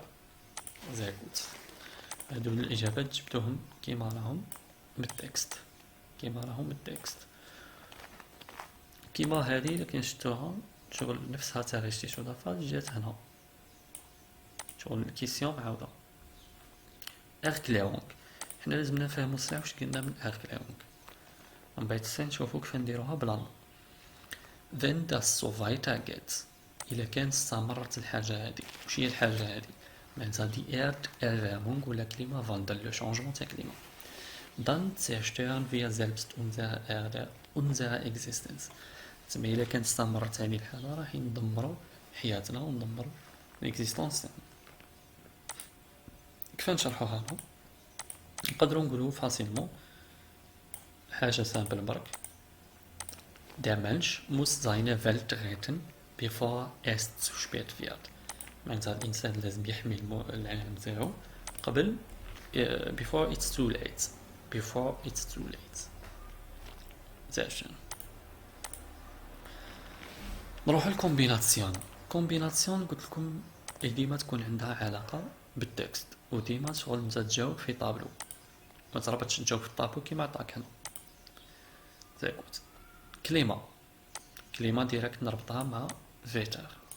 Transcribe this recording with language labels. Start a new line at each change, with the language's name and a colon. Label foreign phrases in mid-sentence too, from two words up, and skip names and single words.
Arabic: زي قلت هادو الإجابات جبتوهم كيما راهم من التكست، كيما راهم من التكست. كيما هادي إلا كان شفتوها شغل نفسها تاع ريشتيشو دافاج جات هنا، شغل الكيسيون معاودة. إركليرونغ، حنا لازم نفهمو الصح واش قلنا من إركليرونغ، من بعد الصين نشوفو كيف نديروها بالألمان.
German: Wenn das so weitergeht،
Arabic: إلا كانت استمرت الحاجة هادي، واش هي الحاجة هادي؟ معناتها دي Erderwärmung ولا Klimawandel،
French: le changement
Arabic: تاع كليما.
German: Dann zerstören wir selbst unsere Erde, unsere Existenz.
Arabic: تسمى إلا كانت استمرت هذه الحالة راح ندمرو حياتنا وندمرو الإكزيستونس تاعنا. كيف نشرحوها لهم؟ نقدروا نقولوا فاسيلمون حاجة سامبل برك.
German: Der Mensch muss seine Welt retten, bevor es zu spät wird.
Arabic: معناتها الإنسان لازم يحمي العالم تاعو قبل
English: before it's too late. Before it's too late.
Arabic: زين نروح الكومبيناسيون. كومبيناسيون قلت لكم ديما تكون عندها علاقة بالتكست، وديما شغل نتا تجاوب في طابلو، ما تربطش تجاوب في الطابلو كيما عطاك هنا. زي قلت كليما، كليما ديريكت نربطها مع فيتر.